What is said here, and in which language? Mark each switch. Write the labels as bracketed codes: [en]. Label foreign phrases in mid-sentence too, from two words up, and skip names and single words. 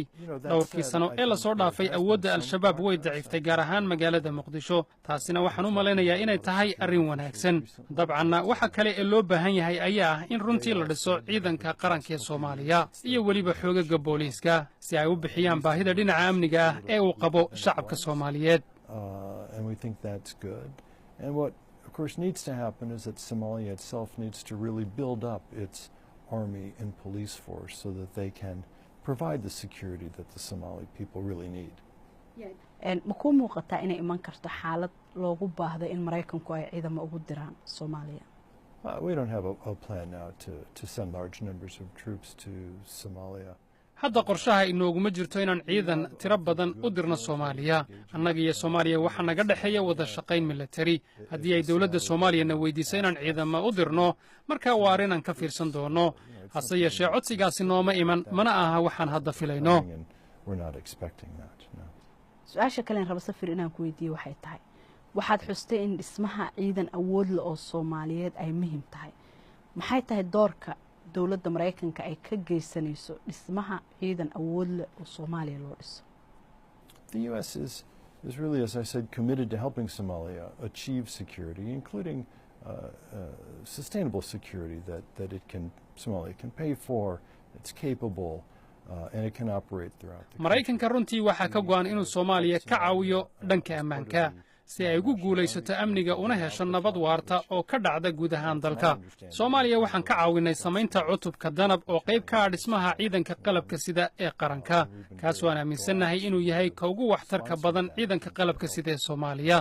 [so] dhowrkii sano ee la soo dhaafay awoodda al-shabaab way daciiftay gaar ahaan magaalada Muqdisho. taasina waxaan u malaynayaa inay tahay arrin wanaagsan. dabcanna waxa kale ee loo baahan yahay ayaa ah in runtii la dhiso ciidanka qaranka ee Soomaaliya iyo weliba xoogagga booliiska si ay u bixiyaan baahida dhinaca amniga ah ee uu qabo shacabka Soomaaliyeed. [en] Of course, needs to happen is that Somalia itself needs to really build up its army and police force so that they can provide the security that the Somali people really need. [so] ma ku muuqataa inay iman karto xaalad loogu baahdo in Mareykanku ay ciidamo ugu diraan Soomaaliya? [en] We don't have a plan now to send large numbers of troops to Somalia. [so] hadda qorshaha inooguma jirto inaan ciidan tiro badan u dirno Soomaaliya. annaga iyo Soomaaliya waxa naga dhaxeeya wada shaqayn military. haddii ay dawladda Soomaaliyana weydiiso inaan ciidamo u dirno markaa waa arrin aan ka fiirsan doono. hase yeeshee codsigaasi nooma iman mana aha waxaan hadda filayno. su-aasha kale aan rabo Safiir inaan ku weydiiyo waxay tahay waxaad xustay in dhismaha ciidan awood leh oo Soomaaliyeed ay muhiim tahay. maxay tahay doorka dawladda Mareykanka ay ka geysanayso dhismaha ciidan awood leh oo Soomaaliya loo dhiso? [en] The U.S. is really, as I said, committed to helping Somalia achieve security, including sustainable security that Somalia can pay for, it's capable, and it can operate throughout the country. [so] Mareykanka runtii waxaa ka go'an inuu Soomaaliya ka caawiyo dhanka ammaanka si ay ugu guulaysato amniga una hesho nabad waarta oo ka dhacda guud ahaan dalka. Soomaaliya waxaan ka caawinay samaynta cutubka danab oo qayb ka ah dhismaha ciidanka qalabka sida ee qaranka. kaas waan aaminsanahay inuu yahay ka ugu waxtarka badan ciidanka qalabka sida ee Soomaaliya.